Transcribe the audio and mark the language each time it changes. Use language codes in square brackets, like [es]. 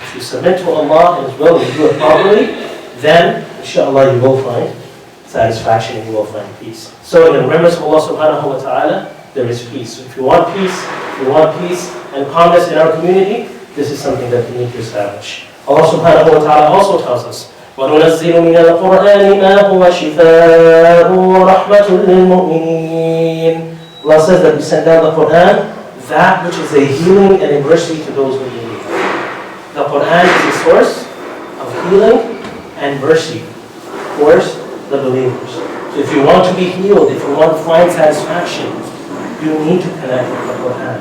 [en] If you submit to Allah and His will and you do it properly, then inshallah you will find satisfaction and you will find peace. So in the remembrance of Allah subhanahu wa ta'ala, there is peace. So if you want peace and calmness in our community, this is something that we need to establish. Allah subhanahu wa ta'ala also tells us, [ar] وَنُنَزِّلُ مِنَ الْقُرْآنِ مَا هُوَ شِفَاءٌ وَرَحْمَةٌ لِلْمُؤْمِنِينَ. [en] Allah says that we send down the Qur'an, that which is a healing and a mercy to those who believe. The Qur'an is a source of healing and mercy towards the believers. So if you want to be healed, if you want to find satisfaction, you need to connect with the Qur'an.